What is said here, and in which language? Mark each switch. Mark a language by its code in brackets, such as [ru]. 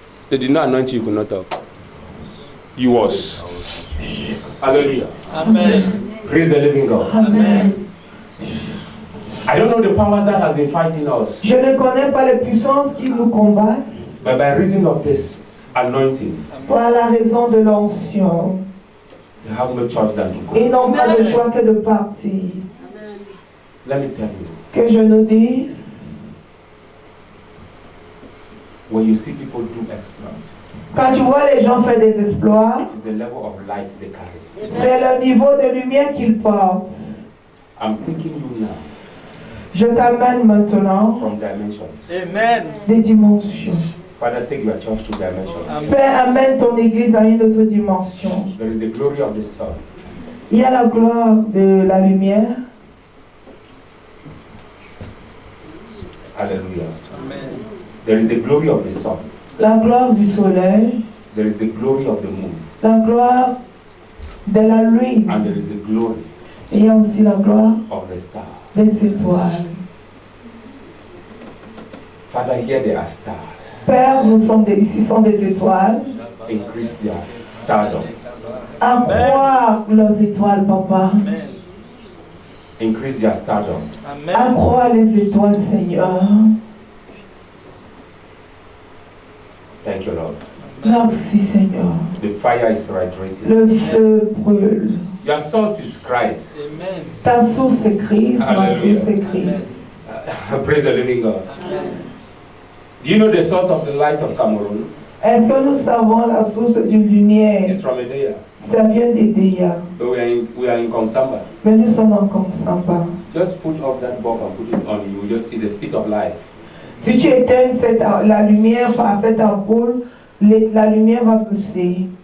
[en] They did not anoint you, you could not talk. You was. Hallelujah. Amen. Praise the living God. Amen. I don't know the powers that have been fighting us, [fr] Je ne connais pas les puissances qui nous combattent, [en] but by reason of this anointing, [fr] par la raison de l'onction. [en] they have no choice than to go. [fr] Ils n'ont pas de choix que de partir. [en] Let me tell you, [fr] Que je nous dise, [en] when you see people do exploits, [fr] quand tu vois les gens faire des exploits, [en] it is the level of light they carry. [fr] c'est le niveau de lumière qu'ils portent. [en] I'm taking you now [fr] Je t'amène maintenant [en] from dimensions. Amen. [fr] des dimensions. [en] Father, take your church to dimensions. [fr] Père, amène ton église à une autre dimension. [en] There is the glory of the sun. [fr] Il y a la gloire de la lumière. [en] Hallelujah. Amen. There is the glory of the sun. [fr] La gloire du soleil, [en] There is the glory of the moon. [fr] la gloire de la lune. [en] And there is the glory [fr] Et il y a aussi la gloire [en] of the star. [fr] des étoiles. [en] Father, here there are stars. [fr] Père, ici sont des étoiles. [en] Increase their stardom. [fr] Accroît leurs étoiles, papa. [en] Amen. Increase their stardom. Amen. [fr] Accroît les étoiles, Seigneur. [en] Thank you, Lord. [fr] Merci, Seigneur. [en] The fire is radiating. [fr] Le feu brûle. [en] Your source is Christ. Amen. [fr] Ta source est Christ, ma [en] Hallelujah. [fr] source est Christ. [en] Praise the living God. Amen. Do you know the source of the light of Cameroon? [fr] Est-ce que nous savons la source d'une lumière? [en] It's from Edea. [fr] Ça vient d'Edea. [en] So we are in Komsamba. [fr] Mais nous sommes en Consamba. [en] Just put off that bulb and put it on. You will just see the speed of light. [fr] Si tu éteins la lumière par cette ampoule, la lumière va pousser.